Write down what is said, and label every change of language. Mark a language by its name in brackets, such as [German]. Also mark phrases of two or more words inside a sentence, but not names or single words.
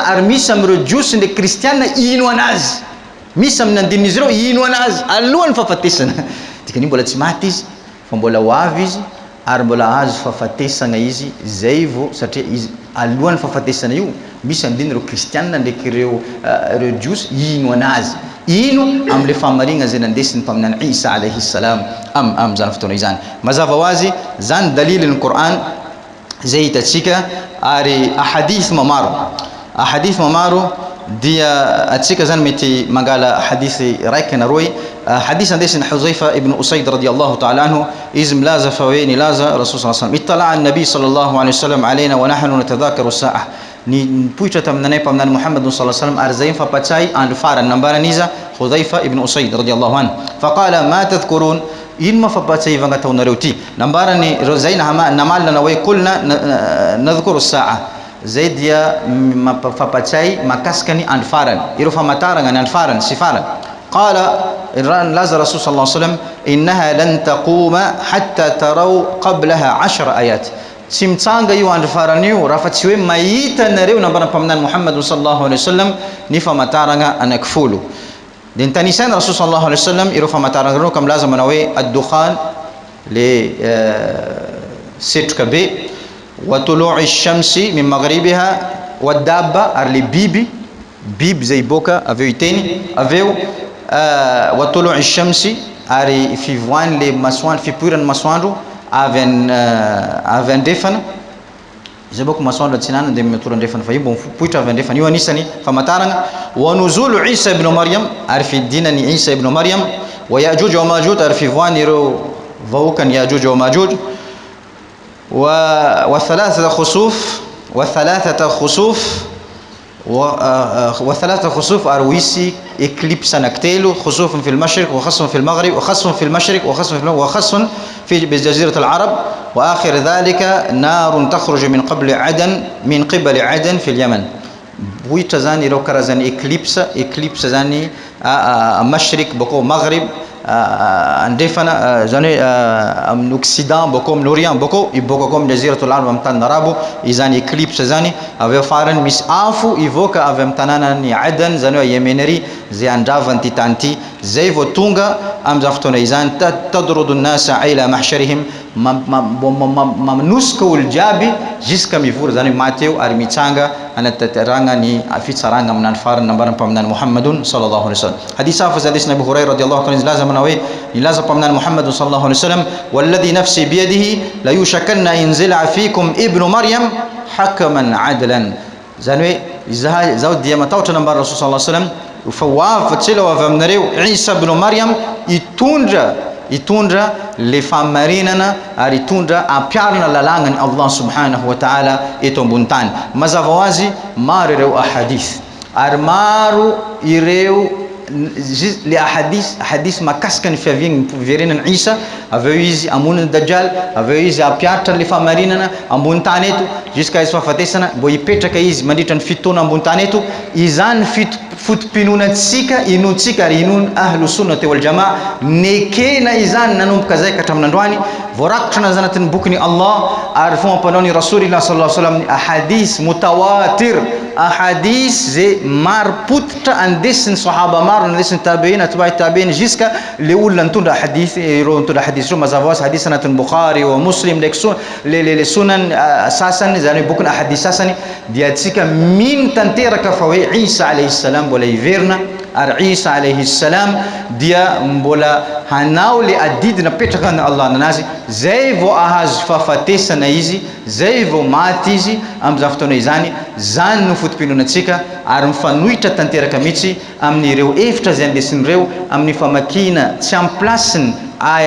[Malagasy] Ary misy amin'ireo Jews ndraiky kristianina ino anazy, misy amin'ny andin'izy ireo ino anazy alohan'ny fahafatesana. Dikanio mbola tsy maty izy fa mbola ho avy izy ary mbola azo fahafatesana izy zay vo satria izy alohan'ny fahafatesana io misy andiny ireo kristianina ndraiky ireo Jews ino anazy, ino am'le famarigna zay nandesin'ny mpaminana [Arabic] عيسى عليه السلام [Malagasy] am'zany fotoana izany. Mazava ho azy zany daliliny Qur'an zay hitatsika. Ary ahadith mamaro dia atsika zany mety mangala hadithi raiky na roy. Hadith andesin'ny Huzaifa ibn Usayd [Arabic] رضي الله تعالى عنه, [Malagasy] izy milaza fa hoe nilaza [Arabic] رسول صلى الله عليه وسلم اطلع النبي صلى الله عليه وسلم علينا ونحن نتذاكر الساعة, [Malagasy] nipoitra taminanay mpaminany Muhammad [Arabic] صلى الله عليه وسلم [Malagasy] ary zay mifampatsay andro farany. Nambaraniza Huzaifa ibn Usayd [Arabic] رضي الله عنه فقال ما تذكرون, [Malagasy] ino mafampatsay ivagna taonareo ty. Nambarany zay namalana hoe [Arabic] كنا نذكر الساعة, [Malagasy] zay dia mafampatsay makasikany andro farany, ireo famataragna ny andro farany sy farany. [Arabic] Qala laza رسول صلى الله عليه وسلم إنها لن تقوم حتى تروا قبلها 10 آيات, [Malagasy] tsy mitsanga io andro farany io raha fa tsy hoe mahita nareo nambara mpaminany Muhammad [Arabic] صلى الله عليه وسلم [Malagasy] ny famataragna anankifolo. Dia nitanisaina Rasul [Arabic] صلى الله عليه وسلم [Malagasy] ireo famataragna ireo ka milaza mana hoe ad-dukhan le setroka be, [Arabic] وطلوع الشمس من مغربها والدابة [Malagasy] ary le biby zay boka aveo iteny aveo [Arabic] وطلوع الشمس [Malagasy] ary fivoany le masoandro, fipoirany masoandro avy andrefana. Zay boko masoandro atsinana dia mitora andrefana fa io mbo mipoitra avy andrefana. Io anisany famataragna. [Arabic] ونزول عيسى ابن مريم, [Malagasy] ary fidinany Isa ibn Maryam. [Arabic] ويأجوج ومأجوج, [Malagasy] ary fivoany ireo vahoakany Ya'juj wa Ma'juj. [Arabic] وثلاثة خسوف [Malagasy] ary wisy éclipse anaktelo, [Arabic] خسوف في المشرق وخسف في المغرب وخسف في المشرق وخسف في جزيرة العرب وآخر ذلك نار تخرج من قبل عدن في اليمن. [Malagasy] Buitra zany ireo karazany éclipse zany mashriq bako maghrib andefana zany amin'ny Occident boko amin'ny Orient boko iboka ko amin'ny Jaziratul Arab amin'ny tany arabo izany éclipse zany avy farany misy afo ivoka avy amin'ny tanànan'ny Aden zany hoe Yemenery zay andravany ty tany ty zay vao tonga amin'izany fotoana izany [Arabic] تطرد الناس إلى محشرهم [Malagasy] manosika olo jiaby jusqu'à mivory zany maty eo ary mitsanga anatanteragna ny fitsaragna amin'any farany nambarany mpaminany Muhammadun [Arabic] صلى الله عليه وسلم [Malagasy] hadith hafa hadith Nabi Hurairah [Arabic] رضي الله عنه [Malagasy] nilaza mana hoe nilaza mpaminany Muhammadun [Arabic] صلى الله عليه وسلم والذي نفسي بيده ليوشكن أن ينزل فيكم ابن مريم حكما عدلا [Malagasy] zany hoe zao dia matahotra nambarany Rasul [Arabic] صلى الله عليه وسلم [Malagasy] fa wafatsila wa avy aminareo Isa ibn Maryam itondra le famarinana ary itondra ampiarana lalagnany [Arabic] الله سبحانه وتعالى [Malagasy] eto ambony tany mazava ho azy maro ireo ahadith ary maro ireo le ahadith makasika ny fiaviany verenany Isa avy eo izy amoniny Dajjal avy eo izy ampiaritra le famarinana ambony tany eto jusqu'à izy fahafatesana mbo hipetraka izy mandritra ny fitoana ambony tany eto izany fotom-pinonatsika inotsika ary inon [Arabic] أهل السنة والجماعة [Malagasy] nekena izany nanomboka zay ka hatramin'ny androany voarakitra nazy anatin'ny bokyny Allah ary fomba ampanaony Rasulillah [Arabic] صلى الله عليه وسلم أحاديث متواترة [Malagasy] ahadith zay maro potitra andesin'ny sahaba maro andesin'ny [Arabic] تابعين أتباع تابعين [Malagasy] jusqu'à le olona nitondra hadith ireo nitondra hadith ireo mazava hoazy hadith anatin'ny Bukhari wa Muslim le sunan sasany zany bokyny ahadith sasany dia tsika min tanteraka fa hoe [Arabic] عيسى عليه السلام [Malagasy] mbola hiverina ary [Arabic] عيسى عليه السلام [Malagasy] dia mbola hanao le adidina petraka na Allah nanazy zay vao ahazo fahafatesana izy zay vao maty izy amin'izany fotoana izany zany no fotom-pinonatsika ary mifanohitra tanteraka mihitsy amin'ireo hevitra zay andesin'ireo amin'ny famakina tsy amin'ny plasiny aya